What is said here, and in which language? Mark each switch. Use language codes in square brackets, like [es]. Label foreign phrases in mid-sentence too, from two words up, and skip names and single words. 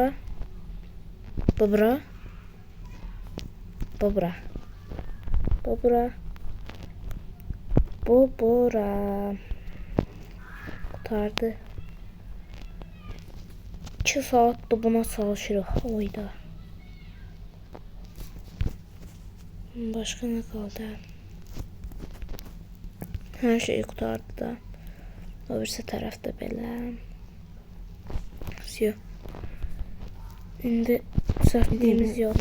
[az] Bu bura. Bu bura. Bu bura. Bu bura. [tr] Kurtardı. [az] 2 saatdir buna çalışırıq. Oyda. [tr] Başka ne kaldı? Her şey kurtardı da. [az] O birisi tarafta belə. Yok. [tr] Şimdi sertliğimiz yok.